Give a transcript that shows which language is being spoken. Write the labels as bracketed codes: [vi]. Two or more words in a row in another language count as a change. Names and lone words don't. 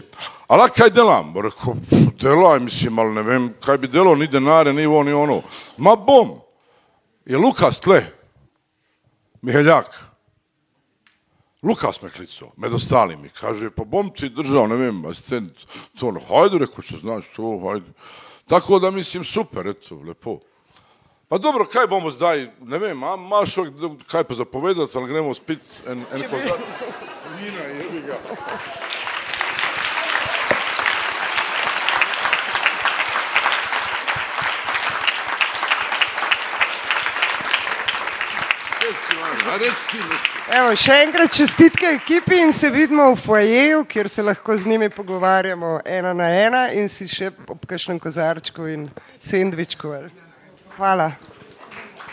[sl] Ali kaj delam? Rekao, delaj, mislim, ali ne vem, kaj bi delao, ni denare, ni ovo, ni ono. Ma bom. Je Lukas tle? Miheljak. Lukas me klicao, med ostalim mi. Kaže, pa bom ti držao, ne vem, asistent. [hr] To ono, hajde, rekao, što znaš to, hajde. Tako da, mislim, super, eto, [sl] lepo. Pa dobro, kaj bomo zdaj, ne vem, imaš kaj pa zapovedati, ali gremo spit en kozat. [hr] Vina, jebi ga. [sl] Evo, še enkrat čestitke ekipi in se vidimo v foajeju, kjer se lahko z njimi pogovarjamo 1 na 1 in si še ob kakšnem kozarčku in sendvičku.